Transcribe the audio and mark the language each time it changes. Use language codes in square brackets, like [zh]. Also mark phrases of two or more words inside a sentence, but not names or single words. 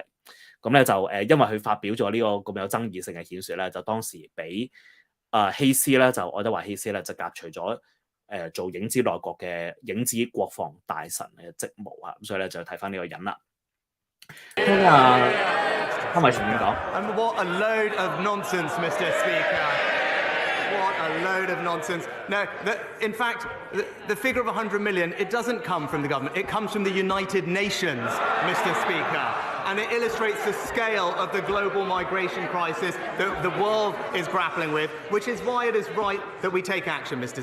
[yue] 咁咧就因為佢發表咗呢個咁有爭議性嘅顯説咧，就當時俾希斯咧就愛德華希斯咧就革除咗做影子內閣嘅影子國防大臣嘅職務啊，咁所以咧就睇翻呢個人啦。聽啊，辛偉誠點講 [en] And what a load of nonsense, Mr. Speaker. What a load of nonsense. No, in fact, the figure of 100 million, it doesn't come from the government. It comes from the United Nations, Mr. Speaker. And it illustrates the scale of the global migration crisis that the world is grappling with, which is why it is right that we take action, Mr.